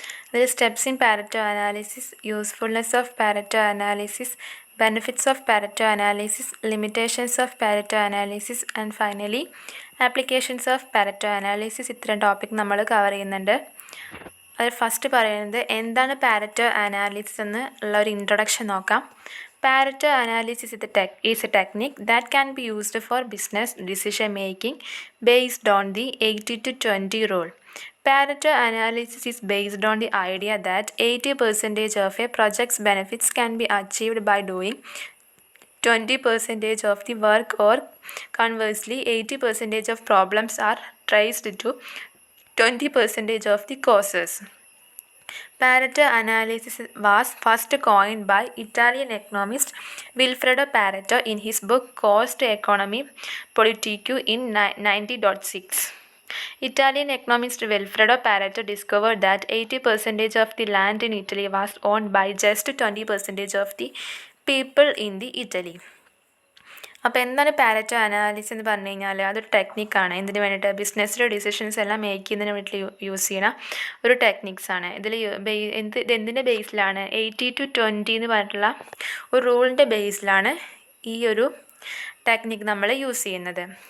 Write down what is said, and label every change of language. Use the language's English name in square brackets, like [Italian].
[English] അതിൽ steps in Pareto analysis, usefulness of Pareto analysis, benefits of Pareto analysis, limitations of Pareto analysis and finally applications of Pareto analysis. [Malayalam] ഇത്തരം topic നമ്മൾ cover ചെയ്യുന്നുണ്ട്. അതിൽ first പറയുന്നത് എന്താണ് Pareto analysis എന്ന് ഉള്ള ഒരു ഇൻട്രൊഡക്ഷൻ നോക്കാം. [English] Pareto analysis is a technique that can be used for business decision making based on the 80-20 rule. Pareto analysis is based on the idea that 80% of a project's benefits can be achieved by doing 20% of the work, or conversely 80% of problems are traced to 20% of the causes. Pareto analysis was first coined by Italian economist Vilfredo Pareto in his book Cost Economy Politique in 1906. Italian economist Vilfredo Pareto discovered that 80% of the land in Italy was owned by just 20% of the people in the Italy. [Malayalam] അപ്പോൾ എന്താണ് Pareto analysis എന്ന് പറഞ്ഞു കഴിഞ്ഞാൽ അതൊരു ടെക്നിക്കാണ്. എന്തിനു വേണ്ടിയിട്ട്? ബിസിനസ്സിലെ decisions എല്ലാം make ചെയ്യുന്നതിന് വേണ്ടി യൂസ് ചെയ്യുന്ന ഒരു ടെക്നിക്സാണ്. ഇതിൽ എന്തിൻ്റെ ബേസിലാണ്? 80-20 എന്ന് പറഞ്ഞിട്ടുള്ള ഒരു റൂളിൻ്റെ ബേസിലാണ് ഈ ഒരു ടെക്നിക്ക് നമ്മൾ യൂസ് ചെയ്യുന്നത്.